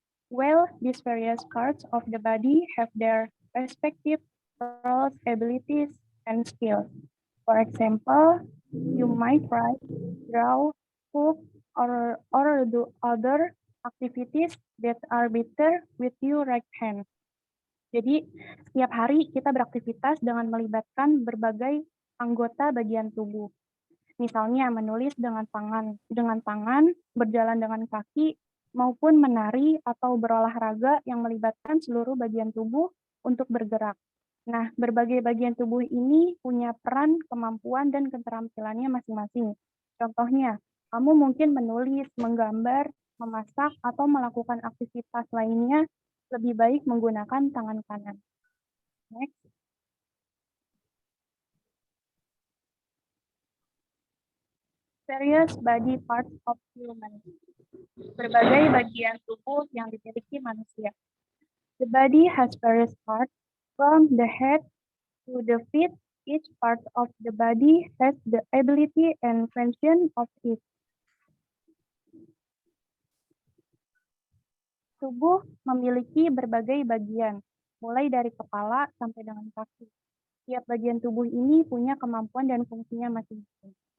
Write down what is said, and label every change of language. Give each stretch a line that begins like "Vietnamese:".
English: Well, these various parts of the body have their respective roles, abilities, and skills. For example, you might write, draw, cook, or do other activities that are better with your right hand.
Indonesian: Jadi, setiap hari kita beraktivitas dengan melibatkan berbagai anggota bagian tubuh. Misalnya menulis dengan tangan, berjalan dengan kaki, maupun menari atau berolahraga yang melibatkan seluruh bagian tubuh untuk bergerak. Nah, berbagai bagian tubuh ini punya peran, kemampuan, dan keterampilannya masing-masing. Contohnya, kamu mungkin menulis, menggambar, memasak, atau melakukan aktivitas lainnya lebih baik menggunakan tangan kanan. Next.
English: Various body parts of human.
Indonesian: Berbagai bagian tubuh yang dimiliki manusia.
English: The body has various parts, from the head to the feet. Each part of the body has the ability and function of it.
Indonesian: Tubuh memiliki berbagai bagian, mulai dari kepala sampai dengan kaki. Tiap bagian tubuh ini punya kemampuan dan fungsinya masing-masing.